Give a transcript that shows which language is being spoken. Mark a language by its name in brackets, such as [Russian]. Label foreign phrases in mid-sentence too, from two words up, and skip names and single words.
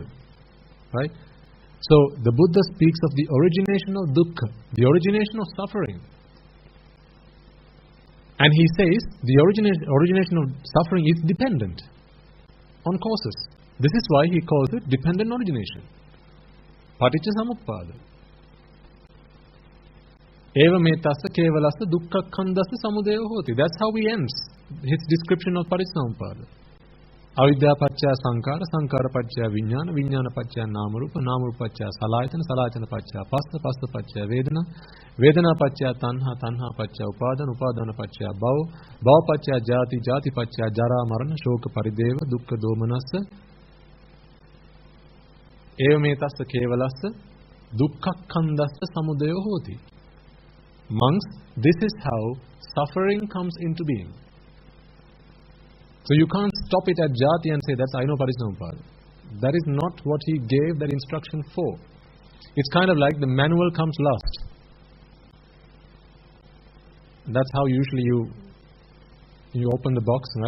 [English] Right? So, the Buddha speaks of the origination of dukkha, the origination of suffering. And he says, the origination of suffering is dependent on causes. This is why he calls it dependent origination. Paticcasamuppada. [Pali] Eva metassa kevalassa dukkha khandassa samudaya hoti. [English] That's how he ends his description of Paticcasamuppada. [Pali] Avidya paccaya sankara, sankara paccaya viññāna, viññāna paccaya nāmarupa, nāmarupa paccaya salayatana, salayatana paccaya passa, passa paccaya vedana, vedana paccaya tanha, tanha paccaya upadana, upadana paccaya bhava, bhava paccaya jati, jati paccaya jara marana, shoka parideva, dukkha domanassa, eva metassa kevalassa, dukkha khandassa samudaya hoti. [English] Monks, this is how suffering comes into being. So you can't stop it at jati and say, that's I know Parijñāsamuppada. That is not what he gave that instruction for. It's kind of like the manual comes last. That's how usually you open the box, right?